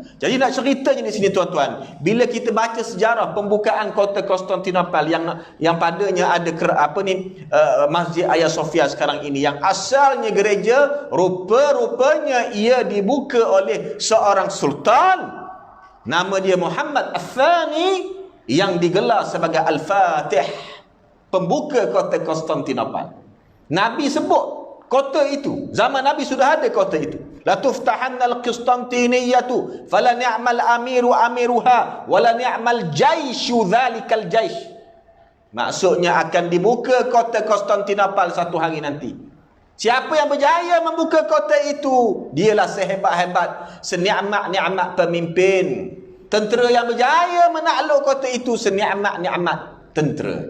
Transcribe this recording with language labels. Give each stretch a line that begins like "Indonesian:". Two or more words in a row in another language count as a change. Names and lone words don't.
Malay: Jadi nak ceritanya di sini tuan-tuan, bila kita baca sejarah pembukaan kota Konstantinopel yang padanya ada Masjid Hagia Sophia sekarang ini, yang asalnya gereja, rupa-rupanya ia dibuka oleh seorang sultan, nama dia Muhammad Al-Thani, yang digelar sebagai Al-Fatih, pembuka kota Konstantinopel. Nabi sebut kota itu, zaman Nabi sudah ada kota itu.
Arabic: لتفتحن القسطنطينية فلنعم الأمير أميرها ولنعم الجيش ذلك الجيش.
Malay: Maksudnya akan dibuka kota Konstantinopel satu hari nanti. Siapa yang berjaya membuka kota itu, dialah sehebat-hebat, seni'mat-ni'mat pemimpin. Tentera yang berjaya menakluk kota itu, seni'mat-ni'mat tentera.